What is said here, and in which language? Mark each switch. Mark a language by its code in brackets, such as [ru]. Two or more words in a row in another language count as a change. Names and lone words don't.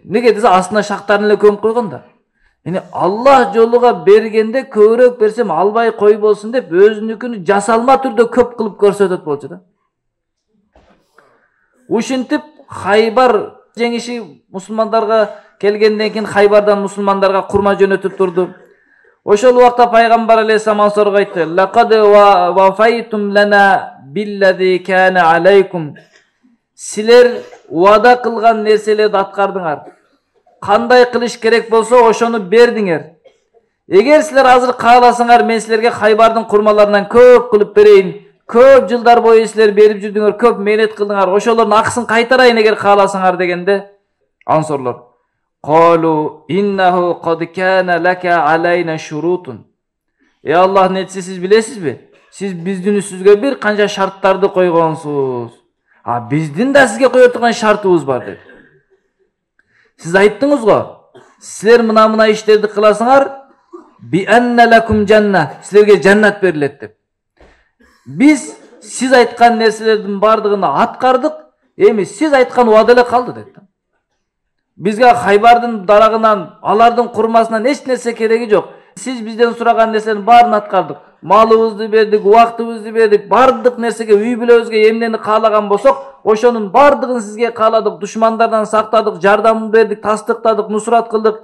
[ky] Неге десе, астына шактарын эле көмүп койгон да. Яни Аллах жолуга бергенде көбүрөөк берсем албай кой болсун деп өзүнүкүнү жасалма түрдө көп кылып көрсөтөт болчу да. Ушинтип Хайбар жеңиши мусулмандарга келгенден кийин Хайбардан мусулмандарга курма жөнөтүп турду. Ошол убакта пайгамбар алейхиссалам ансорго айтты: [ar] "لقد وفيتم لنا بالذي كان عليكم." [ky] Силер уада кылган нерселерди аткардыңар. Кандай кылыш керек болсо ошону бердиңер. Эгер силер азыр кааласаңар, мен силерге Хайбардын курмаларынан көп кылып берейин. Көп жылдар бою силер берип жүрдүңөр, көп мээнет кылдыңар. Ошолордун акысын кайтарайын эгер кааласаңар дегенде, ансорлор: [ar] "قالوا إنه قد كان لك علينا شروط." [ky] Аллах нечи, сиз билесизби? Сиз биздин үстүбүзгө бир канча шарттарды койгонсуз. А биздин да сизге кое турган шартыбыз бар деп. Сиз айттыңыз го, силер мына иштерди кыласыңар, [ar] بأن لكم الجنة, [ky] силерге жаннат берилет деп. Биз сиз айткан нерселердин бардыгын аткардык, эми сиз айткан убада эле калды деп. Бизге Хайбардын дарагынан, алардын курмасынан эч нерсе кереги жок. Сиз бизден сураган нерселердин баарын аткардык. Малыбызды бердик, убактыбызды бердик, бардык нерсеге, үй бүлөбүзгө эмнени каалаган болсок, ошонун бардыгын сизге кааладык, душмандардан сактадык, жардам бердик, тастыктадык, нусрат кылдык.